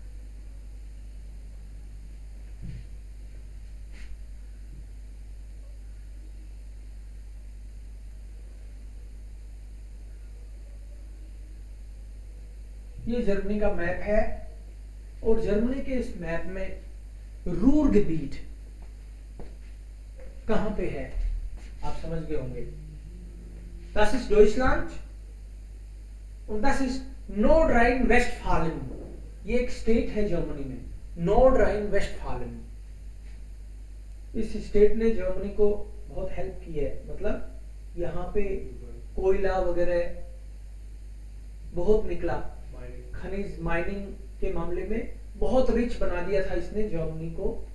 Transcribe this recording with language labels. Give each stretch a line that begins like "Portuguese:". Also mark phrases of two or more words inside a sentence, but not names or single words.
Hindi: ये जर्मनी का मैप है और जर्मनी के इस मैप में रूरगेबिट कहां पे है आप समझ गए होंगे.
German: Das ist Deutschland und das ist Nordrhein-Westfalen.
Hindi: ये एक स्टेट है जर्मनी में, नॉर्डराइन-वेस्टफालन. इस स्टेट ने जर्मनी को बहुत हेल्प की है. मतलब यहाँ पे कोयला वगैरह बहुत निकला, खनिज माइनिंग के मामले में बहुत रिच बना दिया था इसने जर्मनी को.